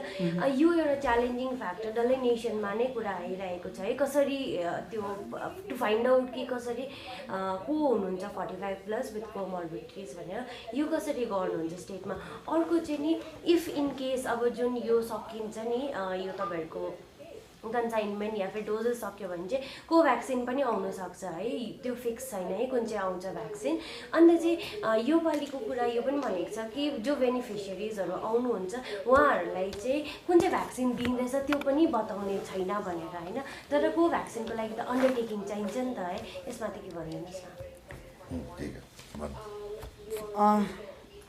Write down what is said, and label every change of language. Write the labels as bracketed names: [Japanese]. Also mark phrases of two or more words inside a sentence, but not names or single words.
[Nepali] यो एउटा च्यालेन्जिङ फ्याक्टर डल्लै नेसनमा नै कुरा आइरहेको छ है, कसरी त्यो [English] to find out [Nepali] कि कसरी को हुनुहुन्छ 45+ [English] with comorbidities [Nepali] भनेर यो कसरी गर्नुहुन्छ स्टेटमा। अर्को चाहिँ नि [English] if in case [Nepali] अब जुन यो सकिन्छ नि यो तपाईँहरूको कन्साइनमेन्ट [Hindi] या फिर [Nepali] डोजेस सक्यो भने चाहिँ कोभ्याक्सिन पनि आउनसक्छ है, त्यो फिक्स छैन है कुन चाहिँ आउँछ भ्याक्सिन। अन्त चाहिँ यो पालिको कुरा यो पनि भनेको छ कि जो बेनिफिसियरिजहरू आउनुहुन्छ उहाँहरूलाई चाहिँ कुन चाहिँ भ्याक्सिन दिँदैछ त्यो पनि बताउने छैन भनेर होइन। तर कोभ्याक्सिनको लागि त अन्डरटेकिङ चाहिन्छ नि त है, यसमा त के भनिदिनुहोस् न।